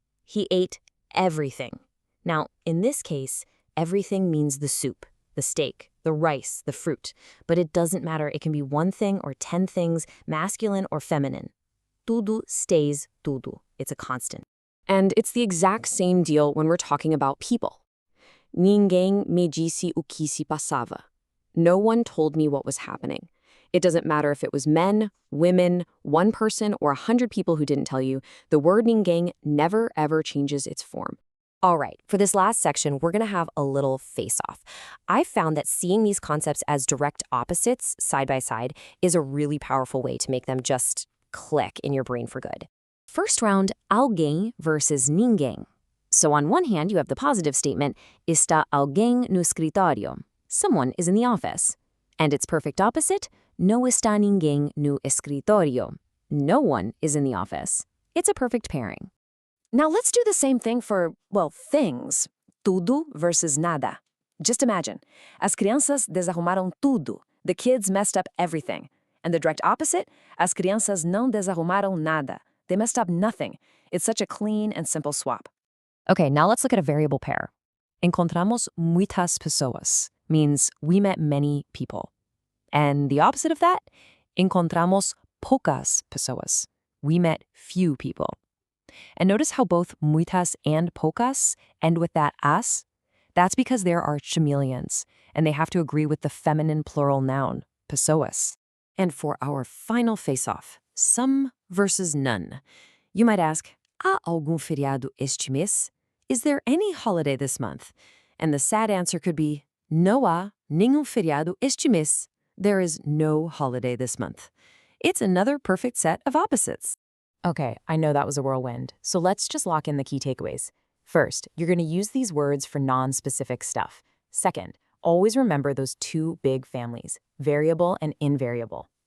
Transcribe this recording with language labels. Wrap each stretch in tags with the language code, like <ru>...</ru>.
<en>He ate everything. Now, in this case, everything means the soup, the steak, the rice, the fruit. But it doesn't matter. It can be one thing or 10 things, masculine or feminine. Tudo stays tudo. It's a constant. And it's the exact same deal when we're talking about people.</en> <pt>Ninguém me disse o que se passava.</pt> <en>No one told me what was happening. It doesn't matter if it was men, women, one person, or 100 people who didn't tell you. The word ninguém never, ever changes its form. All right, for this last section, we're going to have a little face-off. I found that seeing these concepts as direct opposites, side by side, is a really powerful way to make them just click in your brain for good. First round, alguém versus ninguém. So on one hand, you have the positive statement,</en> <pt>está alguém no escritório.</pt> <en>Someone is in the office. And its perfect opposite,</en> <pt>não está ninguém no escritório.</pt> <en>No one is in the office. It's a perfect pairing. Now let's do the same thing for, well, things. Tudo versus nada. Just imagine.</en> <pt>As crianças desarrumaram tudo.</pt> <en>The kids messed up everything. And the direct opposite,</en> <pt>as crianças não desarrumaram nada.</pt> <en>They messed up nothing. It's such a clean and simple swap. Okay, now let's look at a variable pair.</en> <pt>Encontramos muitas pessoas</pt> <en>means we met many people. And the opposite of that,</en> <pt>encontramos poucas pessoas.</pt> <en>We met few people. And notice how both muitas and poucas end with that as? That's because there are chameleons, and they have to agree with the feminine plural noun, pessoas. And for our final face-off, some versus none. You might ask,</en> <pt>há algum feriado este mês?</pt> <en>Is there any holiday this month? And the sad answer could be,</en> <pt>não há nenhum feriado este mês.</pt> <en>There is no holiday this month. It's another perfect set of opposites. Okay, I know that was a whirlwind, so let's just lock in the key takeaways. First, you're going to use these words for non-specific stuff. Second, always remember those two big families, variable and invariable.</en>